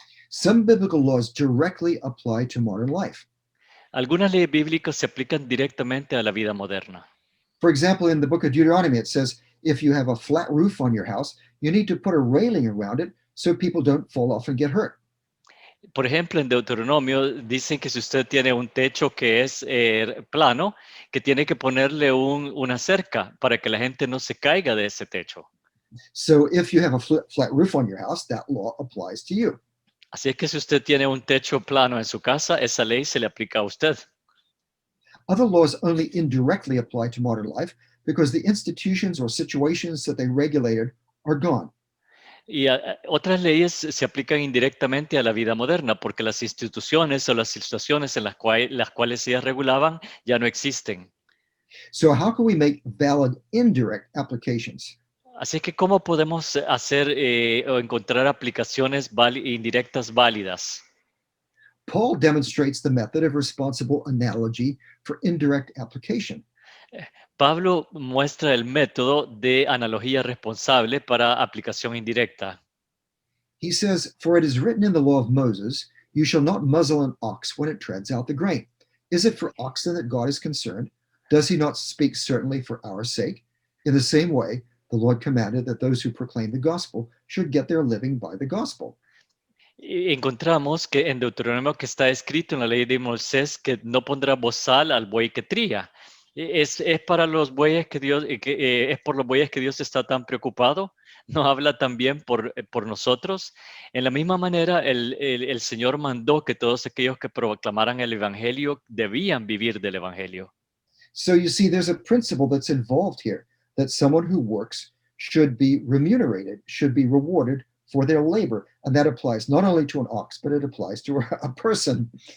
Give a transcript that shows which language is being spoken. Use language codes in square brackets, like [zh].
[en] Some biblical laws directly apply to modern life. [es] Algunas leyes bíblicas se aplican directamente a la vida moderna. [en] For example, in the book of Deuteronomy, it says, if you have a flat roof on your house, you need to put a railing around it so people don't fall off and get hurt. [es] Por ejemplo, en Deuteronomio dicen que si usted tiene un techo que es plano, que tiene que ponerle una cerca para que la gente no se caiga de ese techo. [en] So if you have a flat roof on your house, that law applies to you. [es] Así es que si usted tiene un techo plano en su casa, esa ley se le aplica a usted. [en] Other laws only indirectly apply to modern life because the institutions or situations that they regulated are gone. [es] Y otras leyes se aplican indirectamente a la vida moderna porque las instituciones o las situaciones en las cuales ellas regulaban ya no existen. [en] So how can we make valid indirect applications? [es] Así que, ¿cómo podemos hacer o encontrar aplicaciones indirectas válidas? [en] Paul demonstrates the method of responsible analogy for indirect application. [es] Pablo muestra el método de analogía responsable para aplicación indirecta. [en] He says, for it is written in the law of Moses, you shall not muzzle an ox when it treads out the grain. Is it for oxen that God is concerned? Does he not speak certainly for our sake? In the same way, the Lord commanded that those who proclaim the gospel should get their living by the gospel. [es] Encontramos que en Deuteronomio que está escrito en la ley de Moisés que no pondrá bozal al buey que trilla. Es para los bueyes que Dios, es por los bueyes que Dios está tan preocupado. ¿No habla también por nosotros? En la misma manera, el Señor mandó que todos aquellos que proclamaran el evangelio debían vivir del evangelio. [en] So you see, there's a principle that's involved here, that someone who works should be remunerated, should be rewarded for their labor. And that applies not only to an ox, but it applies to a person.